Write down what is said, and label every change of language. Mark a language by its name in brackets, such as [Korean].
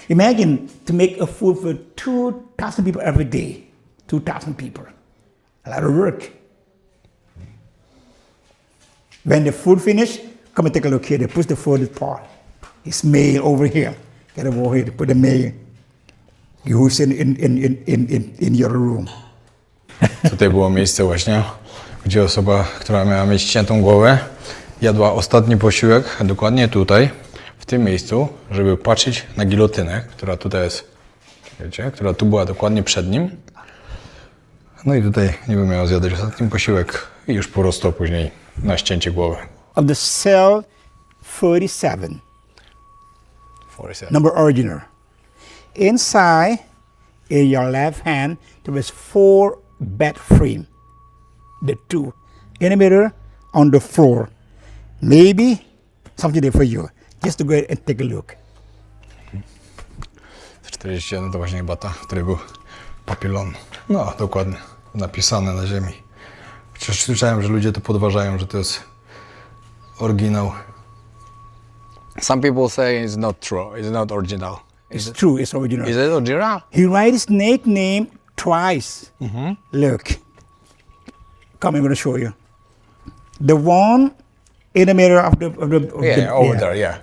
[English] Imagine to make a food for 2,000 people every day. 2,000 people. A lot of work. When the food finished, Come and take a look here. They push the furthest part. It's mail over here. Get over here. They put the mail. Who's in your room. [Polish] Tutaj było miejsce właśnie, gdzie osoba, która miała mieć ściętą głowę, jadła ostatni posiłek, dokładnie tutaj, w tym miejscu, żeby patrzeć na gilotynę, która tutaj jest, wiecie, która tu była dokładnie przed nim. No i tutaj niby miał zjadać ostatni posiłek i już po prostu później na ścięcie głowy. [English] Of the cell 47, 47. number original. Inside, in your left hand, there is 4 bed frame. The 2 in the middle, on the floor. Maybe something there for you. Just to go ahead and take a look. [Polish] 47 to właśnie chyba ta, w której był papilon. No, dokładnie, napisane na ziemi. Chociaż słyszałem, że ludzie to podważają, że to jest oryginał. [English] Some people say it's not true, it's not original. It's true, it's original. Is it original? He writes his nickname twice. Look. Come, I'm going to show you. The one in the middle of the Over there, yeah.